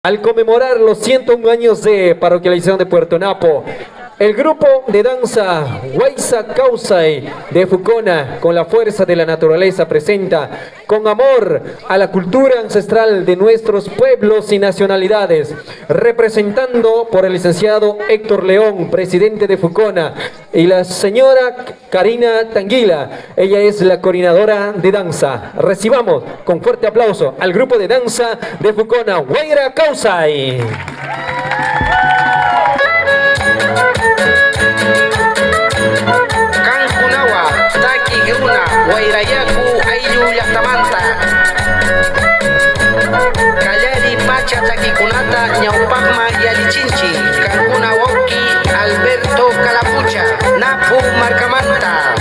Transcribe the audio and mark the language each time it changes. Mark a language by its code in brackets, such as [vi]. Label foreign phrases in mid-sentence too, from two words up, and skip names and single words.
[es] Al conmemorar los 101 años de parroquialización de Puerto Napo, el grupo de danza Huaysa Kausai de Fucona, con la fuerza de la naturaleza, presenta con amor a la cultura ancestral de nuestros pueblos y nacionalidades, representando por el licenciado Héctor León, presidente de Fucona, y la señora Karina Tanguila. Ella es la coordinadora de danza. Recibamos con fuerte aplauso al grupo de danza de Fucona, Huayra Kausai. [qu] Wairayaku ayllu llaqtamanta Kallari pacha takikunata ñawpaqma yalichinchi kankuna wawqi Alberto Calapucha Napu markamanta